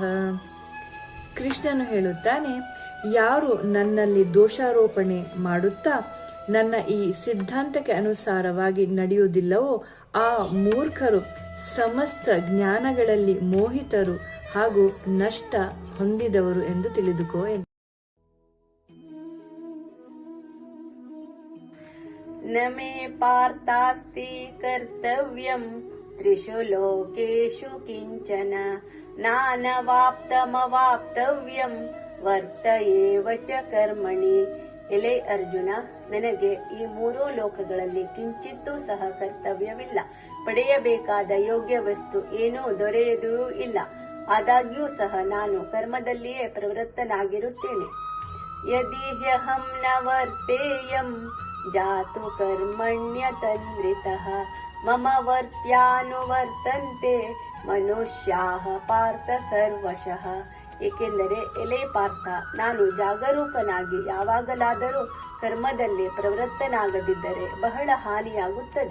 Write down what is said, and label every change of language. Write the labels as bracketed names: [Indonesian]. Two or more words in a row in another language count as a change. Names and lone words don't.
[Kannada] ಕೃಷ್ಣನು ಹೇಳುತ್ತಾನೆ, ಯಾರು ನನ್ನಲ್ಲಿ ದೋಷಾರೋಪಣೆ ಮಾಡುತ್ತಾ ನನ್ನ ಈ ಸಿದ್ಧಾಂತಕ್ಕೆ ಅನುಸಾರವಾಗಿ ನಡೆಯುವುದಿಲ್ಲವೋ ಆ ಮೂರ್ಖರು ಸಮಸ್ತ ಜ್ಞಾನಗಳಲ್ಲಿ ಮೋಹಿತರು ಹಾಗೂ ನಷ್ಟ ಹೊಂದಿದವರು ಎಂದು ತಿಳಿದುಕೋ ಎಂದು. [Sanskrit] ನ ಮೇ ಪಾರ್ಥಾಸ್ತಿ ಕರ್ತವ್ಯಂ ತ್ರಿಷು ಲೋಕೇಶು ಕಿಂಚನ ನಾನವಾಪ್ತಮವಾಪ್ತವ್ಯಂ ವರ್ತ ಏವ ಚ ಕರ್ಮಣಿ. [Kannada] ಎಲೆ ಅರ್ಜುನ, ನನಗೆ ಈ ಮೂರೂ ಲೋಕಗಳಲ್ಲಿ ಕಿಂಚಿತ್ತೂ ಸಹ ಕರ್ತವ್ಯವಿಲ್ಲ. ಪಡೆಯಬೇಕಾದ ಯೋಗ್ಯ ವಸ್ತು ಏನೂ ದೊರೆಯದೂ ಇಲ್ಲ. ಆದಾಗ್ಯೂ ಸಹ ನಾನು ಕರ್ಮದಲ್ಲಿಯೇ ಪ್ರವೃತ್ತನಾಗಿರುತ್ತೇನೆ. [Sanskrit] ಯದಿ ಹ್ಯಹಂ ನ ವರ್ತೇಯಂ ಜಾತು ಕರ್ಮಣ್ಯತಂದ್ರಿತಃ ಮಮ ವರ್ತ್ಯಾನುವರ್ತಂತೆ ಮನುಷ್ಯಾಃ ಪಾರ್ಥ ಸರ್ವಶಃ. [Kannada] ಏಕೆಂದರೆ ಎಲೆ ಪಾರ್ಥ, ನಾನು ಜಾಗರೂಕನಾಗಿ ಯಾವಾಗಲಾದರೂ ಕರ್ಮದಲ್ಲಿ ಪ್ರವೃತ್ತನಾಗದಿದ್ದರೆ ಬಹಳ ಹಾನಿಯಾಗುತ್ತದೆ.